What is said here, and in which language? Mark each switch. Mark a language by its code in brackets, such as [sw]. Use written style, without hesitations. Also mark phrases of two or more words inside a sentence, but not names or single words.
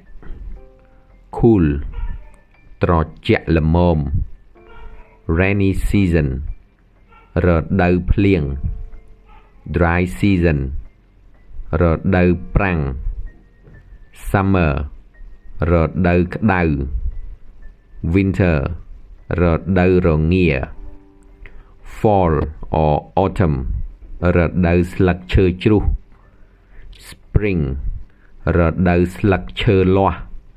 [en] cool [km] ត្រជាក់ល្មម [en] rainy season រ [km] ដូវភ្លៀង [en] dry season [km] រដូវប្រាំង summer រដូវក្តៅ winter រដូវរងា [en] fall or autumn [km] រដូវស្លឹកឈើជ្រុះ spring រដូវស្លឹកឈើលាស់